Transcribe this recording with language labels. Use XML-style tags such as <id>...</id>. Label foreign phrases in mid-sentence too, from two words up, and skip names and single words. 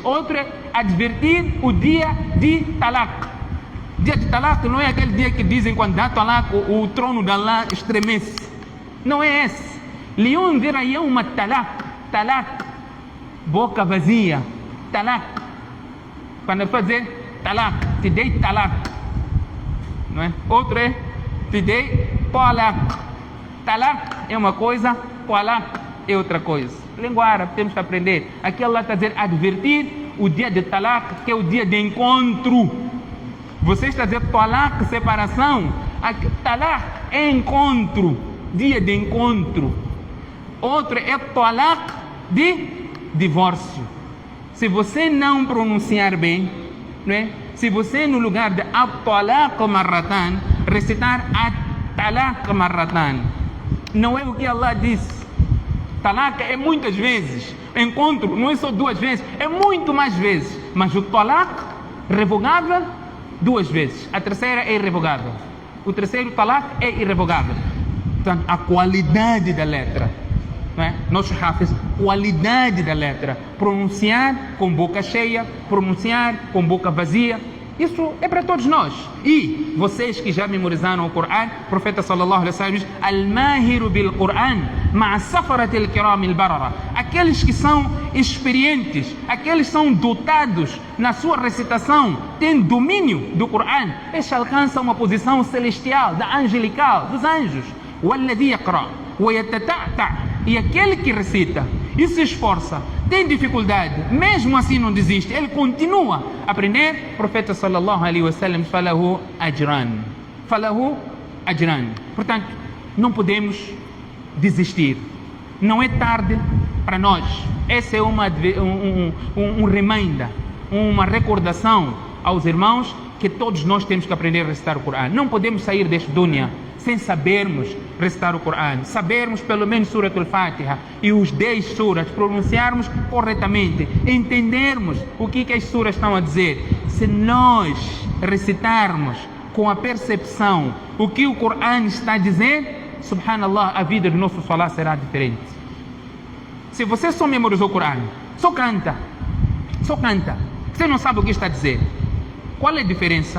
<pt>Outro é advertir o dia de talaq. Dia de talaq não é aquele dia que dizem quando dá talaq o trono de Allah estremece. Não é esse.</pt> <ar>لينذر يوم التلاق.</ar> <pt>Talaq, boca vazia. Talaq. Quando eu fazer talaq, te dei talaq, não é? Outro é te dei talaq. Talaq é uma coisa, talaq é outra coisa. Língua árabe temos que aprender. Aqui Allah está a dizer advertir o dia de talaq, que é o dia de encontro. Você está a dizer talaq, separação. Talaq é encontro, dia de encontro. Outro é talaq de divórcio. Se você não pronunciar bem, não é? Se você no lugar de</pt> <ar>الطلاق مرتان</ar> <pt>recitar</pt> <ar>الطلاق مرتان,</ar> <pt>não é o que Allah disse. Talaq é muitas vezes. Encontro não é só 2 vezes, é muito mais vezes. Mas o talaq revogável 2 vezes. A terceira é irrevogável. O terceiro talaq é irrevogável. Portanto, a qualidade da letra, não é? Nosso hafiz, qualidade da letra. Pronunciar com boca cheia, pronunciar com boca vazia. Isso é para todos nós. E vocês que já memorizaram o Corão, o profeta</pt> <ar>صلى الله عليه وسلم</ar> <pt>diz:</pt> <ar>الماهر بالقرآن مع السفرة الكرام البررة.</ar> <pt>Aqueles que são experientes, aqueles que são dotados na sua recitação, têm domínio do Corão, estes alcançam uma posição celestial, da angelical, dos anjos.</pt> <ar>وَالَّذِي يَقْرَأ وَيَتَتَعْتَعْ.</ar> <pt>E aquele que recita e se esforça, tem dificuldade, mesmo assim não desiste, ele continua a aprender. O profeta</pt> <ar>صلى الله عليه وسلم فله أجران. فله أجران.</ar> <pt>Portanto, não podemos desistir. Não é tarde para nós. Essa é um reminder, uma recordação aos irmãos que todos nós temos que aprender a recitar o Corão. Não podemos sair deste dunya sem sabermos recitar o Corão, sabermos pelo menos Surat al-Fatiha e os 10 suras, pronunciarmos corretamente, entendermos o que as suras estão a dizer. Se nós recitarmos com a percepção o que o Corão está a dizer, subhanallah, a vida do nosso salat será diferente. Se você só memorizou o Corão, só canta, você não sabe o que está a dizer, qual é a diferença?</pt>